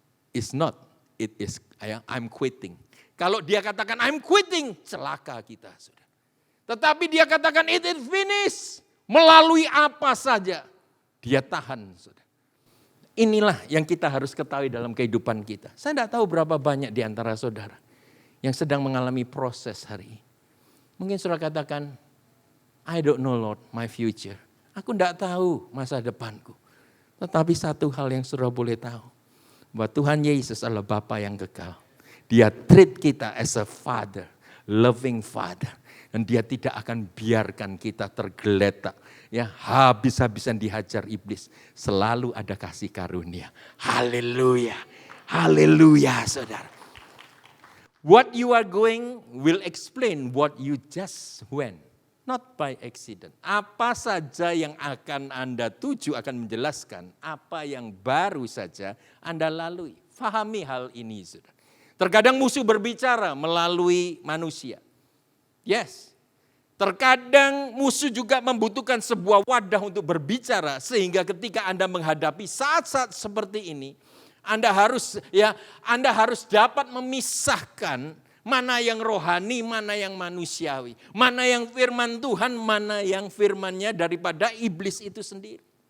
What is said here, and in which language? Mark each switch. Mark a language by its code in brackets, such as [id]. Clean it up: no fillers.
[en] It's not, it is I'm quitting. [id] Kalau dia katakan I'm quitting, celaka kita, saudara. Tetapi dia katakan [en] it is finished. [id] Melalui apa saja, dia tahan. Saudara. Inilah yang kita harus ketahui dalam kehidupan kita. Saya tidak tahu berapa banyak di antara saudara yang sedang mengalami proses hari ini. Mungkin saudara katakan, [en] I don't know Lord my future. [id] Aku tidak tahu masa depanku. Tetapi satu hal yang saudara boleh tahu. Bahwa Tuhan Yesus adalah Bapa yang kekal. [en] Dia treat kita as a father, loving father. [id] Dan dia tidak akan biarkan kita tergeletak. Ya, habis-habisan dihajar iblis. Selalu ada kasih karunia. Haleluya. Haleluya, saudara. [en] What you are going will explain what you just went. Not by accident. [id] Apa saja yang akan Anda tuju akan menjelaskan apa yang baru saja Anda lalui. Fahami hal ini, saudara. Terkadang musuh berbicara melalui manusia. Yes, terkadang musuh juga membutuhkan sebuah wadah untuk berbicara sehingga ketika Anda menghadapi saat-saat seperti ini, Anda harus dapat memisahkan mana yang rohani, mana yang manusiawi, mana yang firman Tuhan, mana yang firmannya daripada iblis itu sendiri.